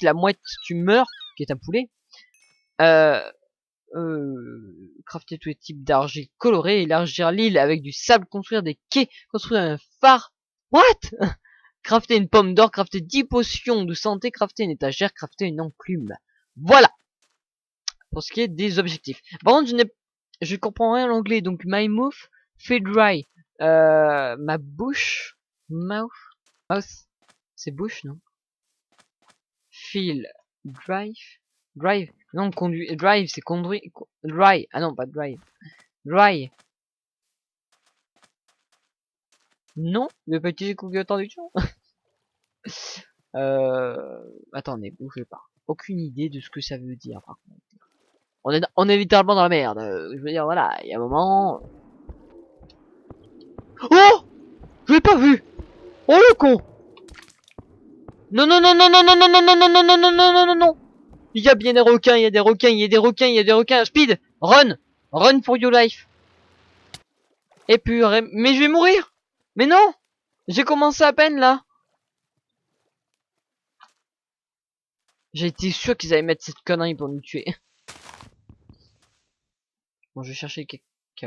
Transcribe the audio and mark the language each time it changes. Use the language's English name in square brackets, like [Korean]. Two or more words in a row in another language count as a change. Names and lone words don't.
[French] La mouette, tu meurs, qui est un poulet. Crafter tous les types d'argile colorés, élargir l'île avec du sable, construire des quais, construire un phare. What? Crafter une pomme d'or, crafter 10 potions de santé, crafter une étagère, crafter une enclume. Voilà pour ce qui est des objectifs. Par contre, je comprends rien l'anglais, donc [English] my mouth feel dry. [French] Ma bouche, mouth, c'est bouche, non? [English] Feel drive, drive, [French] non, conduire, drive, c'est conduire, dry, ah non, pas drive, dry. Non, je vais pas utiliser Google Traduction. Attendez, bougez pas. Aucune idée de ce que ça veut dire, par contre. On est littéralement dans la merde. Je veux dire, voilà, il y a un moment... Oh! Je l'ai pas vu! Oh le con! Non, non, non, non, non, non, non, non, non, non, non, non, non, non, non, non, non! Il y a bien des requins, il y a des requins, il y a des requins, il y a des requins. [English] Speed! Run! Run for your life! [French] Et puis, mais je vais mourir! Mais non! J'ai commencé à peine, là! J'ai été sûr qu'ils allaient mettre cette connerie pour nous tuer. Bon, je vais chercher le cacao.